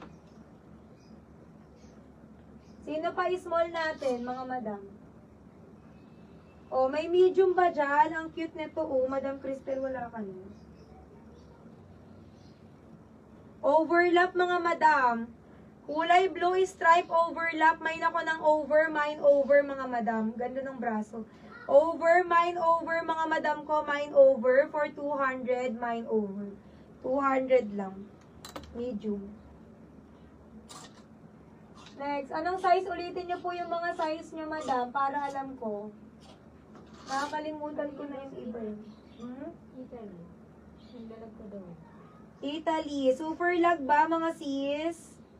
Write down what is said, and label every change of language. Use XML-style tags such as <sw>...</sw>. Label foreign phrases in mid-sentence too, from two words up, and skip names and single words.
<tl>Sino pa small natin, mga madam? Oh, may medium ba dyan? Ang cute nito, oh. Madam Cristel, wala ka na. Overlap, mga madam. Kulay</tl> <en>blue stripe overlap.</en> <tl>Mine ako ng over,</tl> <en>mine over,</en> <tl>mga madam. Ganda ng braso.</tl> <en>Over, mine over,</en> <tl>mga madam ko,</tl> <en>mine over for 200, mine over.</en> <tl>200 lang. Medium. Next, anong size? Ulitin niyo po yung mga size niyo, madam, para alam ko. Nakakalimutan ko na yung iba. Italy. Sindalag ko daw. Italy.</tl> <en>Super lag</en> <tl>ba, mga sis?</tl>